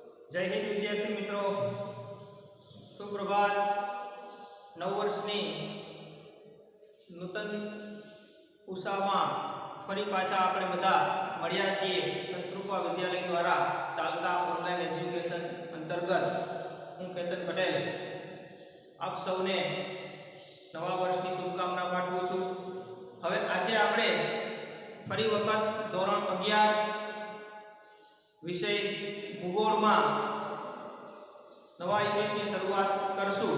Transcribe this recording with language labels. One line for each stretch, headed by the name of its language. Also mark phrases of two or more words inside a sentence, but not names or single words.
Hindi: जय हिंद विद्यार्थी मित्रों, सुप्रभात।
Gujarati: નવ વર્ષની નૂતન ઉત્સાહમાં ફરી પાછા આપણે બધા મળ્યા છીએ સંતરૂપા વિદ્યાલય દ્વારા ચાલતા ઓનલાઈન એજ્યુકેશન અંતર્ગત હું કેતન પટેલ આપ સૌને નવા વર્ષની શુભકામના પાઠવું છું। હવે આજે આપણે ફરી વખત ધોરણ 11 વિષય ભૂગોળમાં નવા યુનિટની શરૂઆત કરશું।